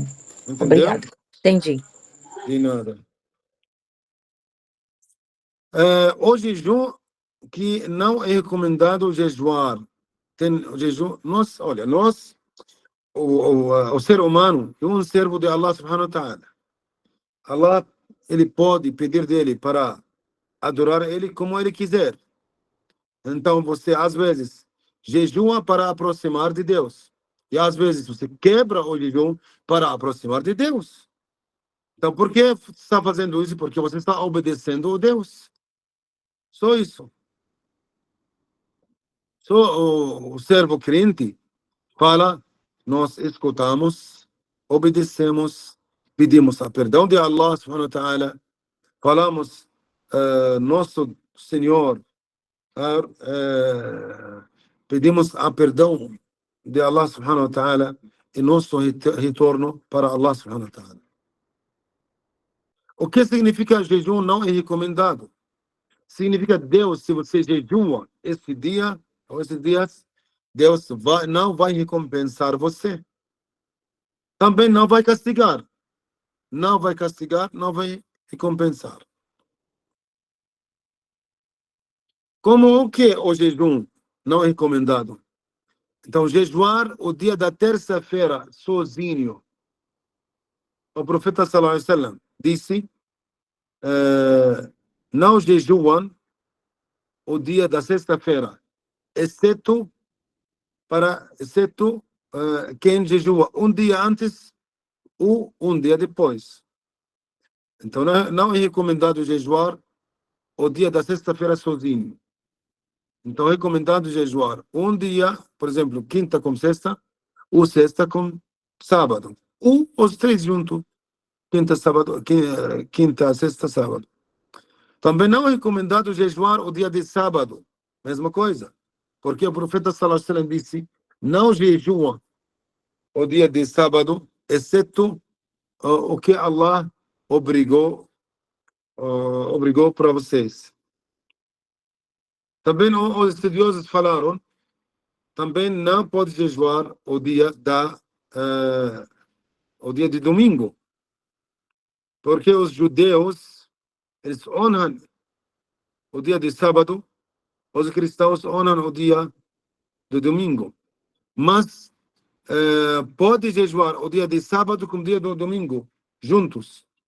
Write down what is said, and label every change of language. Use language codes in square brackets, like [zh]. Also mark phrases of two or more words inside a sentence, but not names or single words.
[pt] Entendeu? Obrigado. Entendi. De nada. O jejum que não é recomendado jejuar. Tem o jejum. O ser humano é um servo de Allah [ar] سبحانه وتعالى. [pt] Allah, ele pode pedir dele para adorar ele como ele quiser. Então você, às vezes, jejua para aproximar de Deus. E às vezes você quebra o jejum para aproximar de Deus. Então, por que você está fazendo isso? Porque você está obedecendo a Deus. Só isso. O servo crente fala, nós escutamos, obedecemos, pedimos a perdão de Allah [ar] سبحانه وتعالى, [pt] falamos, nosso Senhor, pedimos a perdão de Allah [ar] سبحانه وتعالى [pt] e nosso retorno para Allah [ar] سبحانه وتعالى. [pt] O que significa jejum não é recomendado? Significa Deus, se você jejua esse dia ou esses dias, Deus não vai recompensar você. Também não vai castigar. Não vai castigar, não vai recompensar. Como o que o jejum não é recomendado? Então, jejuar o dia da terça-feira sozinho. O profeta [ar] صلى الله عليه وسلم [pt] disse, não jejuam o dia da sexta-feira, exceto quem jejua um dia antes ou um dia depois. Então, não é recomendado jejuar o dia da sexta-feira sozinho. Então, é recomendado jejuar um dia, por exemplo, quinta com sexta, ou sexta com sábado. Ou os três juntos, quinta, sexta, sábado. Também não é recomendado jejuar o dia de sábado. Mesma coisa. Porque o profeta [ar] صلى الله عليه وسلم [pt] disse, não jejua o dia de sábado, exceto o que Allah obrigou para vocês. Também os estudiosos falaram, também não pode jejuar o dia de domingo, porque os judeus, eles honram o dia de sábado, os cristãos honram o dia de domingo, mas pode jejuar o dia de sábado com o dia do domingo, juntos.